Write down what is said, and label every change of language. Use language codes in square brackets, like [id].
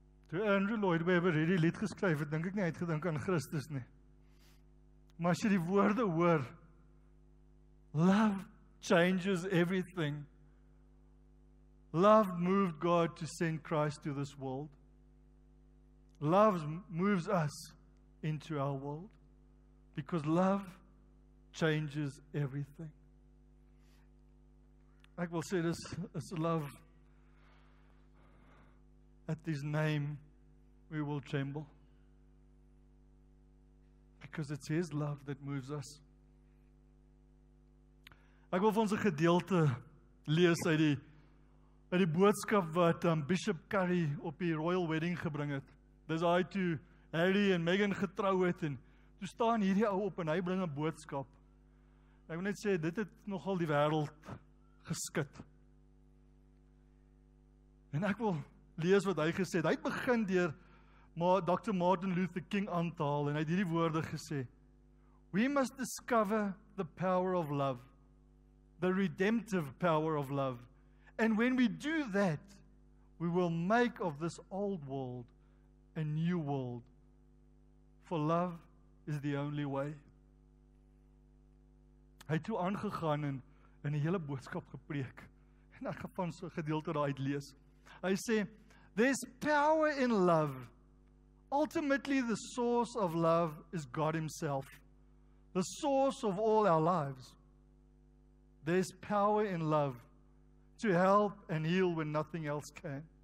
[af] Toe Andrew Lloyd Webber hierdie lied geskryf het, dink ek nie hy het gedink aan Christus nie. Maar as jy die woorde hoor, [en] Love changes everything. Love moved God to send Christ to this world. Love moves us into our world because love changes everything. [af] Ek wil sê dis is love. [en] At His name we will tremble. Because it's His love that moves us. [af] Ek wil vir ons 'n gedeelte lees uit die boodskap wat Bishop Curry op die Royal Wedding gebring het. Dis daai toe Harry en Meghan getrou het en toe staan hierdie ou op en hy bring 'n boodskap. Ek wil net sê dit het nogal die wêreld geskit. En ek wil lees wat hy gesê het. Hy het begin deur Dr. [en] Martin Luther King [af] aan te haal en hy het hierdie woorde gesê: [en] We must discover the power of love, the redemptive power of love. And when we do that, we will make of this old world a new world. For love is the only way. [af] Hy het toe aangegaan en 'n hele boodskap gepreek. En ek gaan van so 'n gedeelte daaruit lees. Hy sê, [en] there's power in love. Ultimately, the source of love is God Himself, the source of all our lives. There's power in love to help and heal when nothing else can.